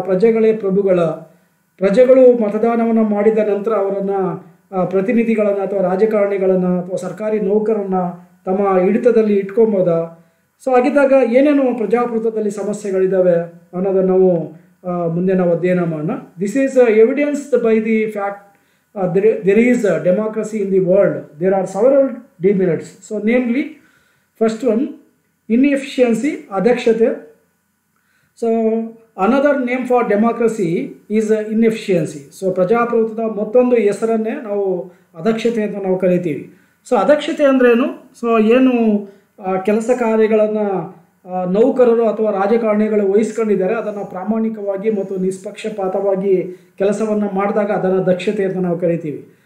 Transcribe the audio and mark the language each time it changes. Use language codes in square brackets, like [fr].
[kn] ಪ್ರಜೆಗಳೇ ಪ್ರಜೆಗಳು ಮತದಾನವನ್ನು ಮಾಡಿದ ನಂತರ ಅವರನ್ನು ಪ್ರತಿನಿಧಿಗಳನ್ನು ಅಥವಾ ರಾಜಕಾರಣಿಗಳನ್ನು ಅಥವಾ ಸರ್ಕಾರಿ ನೌಕರನ್ನು ತಮ್ಮ ಹಿಡಿತದಲ್ಲಿ ಇಟ್ಕೊಬೋದಾ? ಸೊ ಹಾಗಿದ್ದಾಗ ಏನೇನು ಪ್ರಜಾಪ್ರಭುತ್ವದಲ್ಲಿ ಸಮಸ್ಯೆಗಳಿದ್ದಾವೆ ಅನ್ನೋದನ್ನು ನಾವು ಮುಂದೆ ನಾವು ಅಧ್ಯಯನ ಮಾಡೋಣ. [en] This is evidenced by the fact there is a democracy in the world. There are several demerits. So namely, first one, inefficiency, adakshate. So another name for democracy is inefficiency. [kn] So ಪ್ರಜಾಪ್ರಭುತ್ವದ ಮತ್ತೊಂದು ಹೆಸರನ್ನೇ ನಾವು ಅದಕ್ಷತೆ ಅಂತ ನಾವು ಕರಿತೀವಿ. ಸೊ ಅದಕ್ಷತೆ ಅಂದ್ರೇನು? So ಏನು ಕೆಲಸ ಕಾರ್ಯಗಳನ್ನು ನೌಕರರು ಅಥವಾ ರಾಜಕಾರಣಿಗಳು ವಹಿಸ್ಕೊಂಡಿದ್ದಾರೆ ಅದನ್ನು ಪ್ರಾಮಾಣಿಕವಾಗಿ ಮತ್ತು ನಿಷ್ಪಕ್ಷಪಾತವಾಗಿ ಕೆಲಸವನ್ನು ಮಾಡಿದಾಗ ಅದನ್ನು ದಕ್ಷತೆ ಅಂತ ನಾವು ಕರಿತೀವಿ.